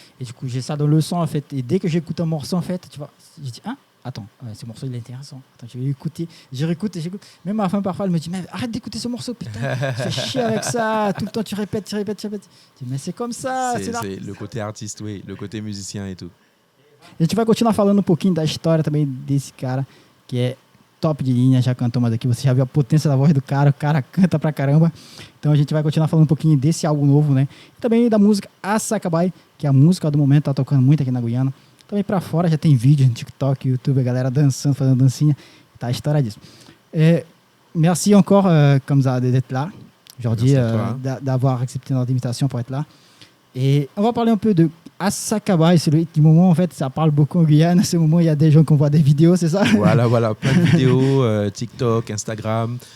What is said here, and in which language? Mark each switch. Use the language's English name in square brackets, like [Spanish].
[French] Et du coup, j'ai ça dans le sang en fait. Et dès que j'écoute un morceau en fait, tu vois, je dis, attends, ce morceau il est intéressant. Attends, je vais écouter. Je réécoute et j'écoute. Même ma femme parfois elle me dit, mais arrête d'écouter ce morceau, putain. Tu fais chier avec ça. Tout le temps tu répètes. Je dis, mais c'est comme ça. C'est le côté artiste, le côté musicien et tout. [Portuguese] A gente vai continuar falando um pouquinho da história também desse cara, que é top de linha, já cantou mais aqui, você já viu a potência da voz do cara, o cara canta pra caramba. Então a gente vai continuar falando um pouquinho desse álbum novo, né? E também da música Assacabai, que é a música do momento, tá tocando muito aqui na Guiana. Também pra fora já tem vídeo no TikTok, YouTube, a galera dançando, fazendo dancinha, tá a história disso. [French] Merci encore, Kamza, d'être là aujourd'hui, d'avoir accepté notre invitation pour être là. Et on va parler un peu de Assacabai, c'est le moment en fait, ça parle beaucoup en Guyane. À ce moment, il y a des gens qui envoient des vidéos, c'est ça? Voilà, plein de vidéos, TikTok, Instagram.